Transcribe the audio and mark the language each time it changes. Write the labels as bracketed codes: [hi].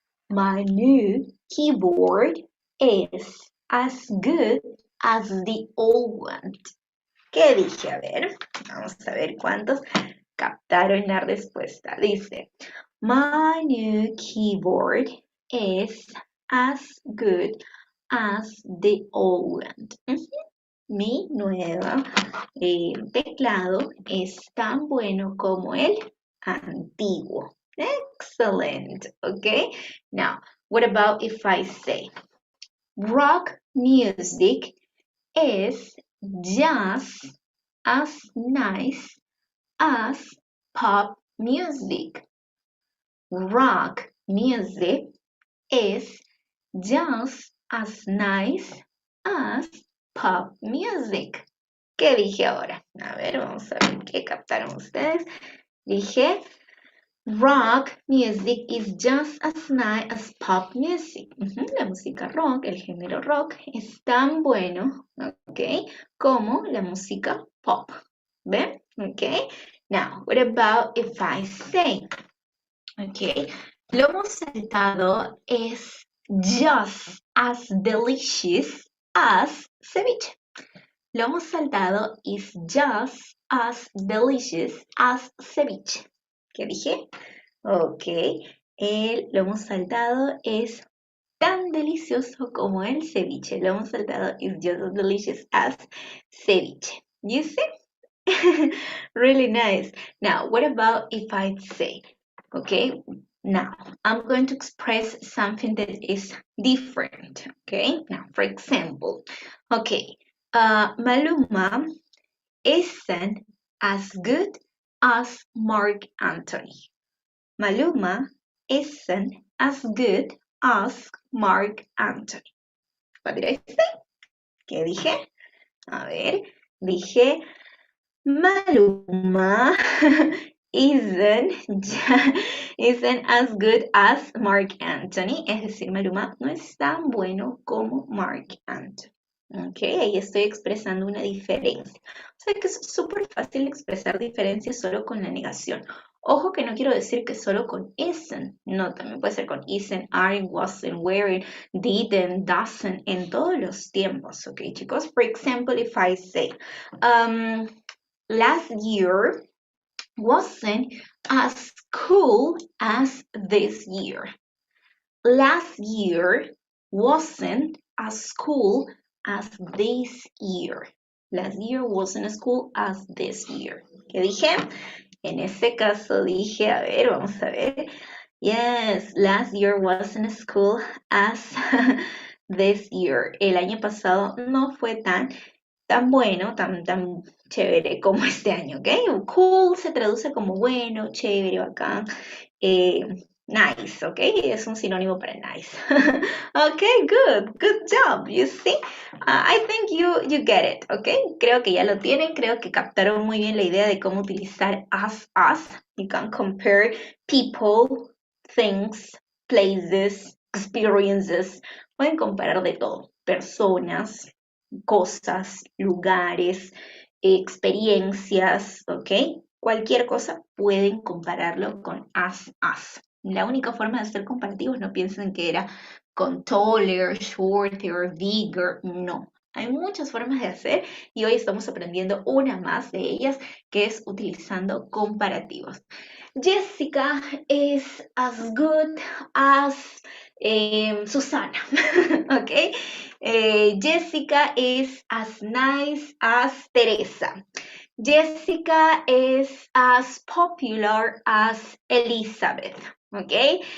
[en] My new keyboard is as good as the old one. [es] ¿Qué dije? A ver, vamos a ver cuántos captaron la respuesta. [en] Dice, my new keyboard is as good as the old one. [es] Mi nuevo teclado es tan bueno como el antiguo. [en] Excellent. Okay. Now, what about if I say rock music is just as nice as pop music? Rock music is just as nice as pop music. [es] ¿Qué dije ahora? A ver, vamos a ver qué captaron ustedes. Dije, [en] rock music is just as nice as pop music. [es] La música rock, el género rock, es tan bueno, ¿ok? Como la música pop. ¿Ven? ¿Ok? Now, what about if I say, ¿ok? [en] Lomo saltado es just as delicious as ceviche. Lomo saltado is just as delicious as ceviche. [es] ¿Qué dije? Ok, el lomo saltado es tan delicioso como el ceviche. [en] Lomo saltado is just as delicious as ceviche. You see? Really nice. Now, what about if I say, okay, now I'm going to express something that is different, okay? Now, for example, okay, Maluma isn't as good as Mark Anthony. Maluma isn't as good as Mark Anthony. What did I say? [es] ¿Qué dije? A ver, dije [en] Maluma isn't as good as Mark Anthony. [es] Es decir, Maluma no es tan bueno como Mark Anthony. Ok, ahí estoy expresando una diferencia. O sea que es súper fácil expresar diferencias solo con la negación. Ojo que no quiero decir que solo con isn't. No, también puede ser con isn't, aren't, wasn't, weren't, didn't, doesn't, en todos los tiempos. Ok, chicos. [en] For example, if I say, last year wasn't as cool as this year. Last year wasn't as cool as this year. Last year wasn't as cool as this year. [es] ¿Qué dije? En ese caso dije, a ver, vamos a ver. Yes, [en] last year wasn't as cool as this year. [es] El año pasado no fue tan bueno, tan chévere como este año, ¿ok? Cool se traduce como bueno, chévere, bacán. Nice, ¿ok? Es un sinónimo para nice. [en] Ok, good job, you see? I think you get it, [es] ¿ok? Creo que ya lo tienen, creo que captaron muy bien la idea de cómo utilizar as. [en] You can compare people, things, places, experiences. [es] Pueden comparar de todo, personas, cosas, lugares, experiencias, ¿ok? Cualquier cosa pueden compararlo con as. La única forma de hacer comparativos, no piensen que era con taller, shorter, bigger, no. Hay muchas formas de hacer y hoy estamos aprendiendo una más de ellas, que es utilizando comparativos. [en] Jessica is as good as Susana, ¿ok? Jessica is as nice as Teresa. Jessica is as popular as Elizabeth, ¿ok?